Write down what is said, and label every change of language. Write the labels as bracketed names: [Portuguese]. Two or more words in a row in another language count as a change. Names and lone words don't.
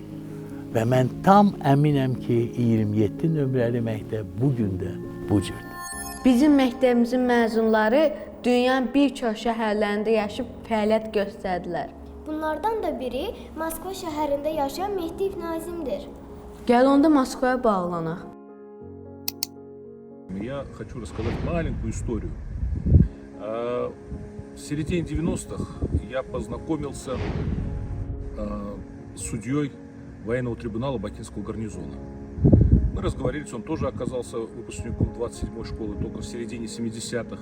[Azerbaijani] Və mən tam əminəm ki, 27 nömrəli məktəb bugün də bu cürdür. Bizim məktəbimizin məzunları dünyanın bir çox şəhərlərində yaşayıb fəaliyyət göstərdilər. Bunlardan da biri Moskva şəhərində yaşayan Mehdi İbn Azimdir. Gəl onda Moskvaya bağlanaq. [Russian] Я хочу рассказать маленькую историю. В середине 90-х я познакомился с судьей военного трибунала Бакинского гарнизона. Мы разговорились, он тоже оказался выпускником 27-й школы только в середине 70-х.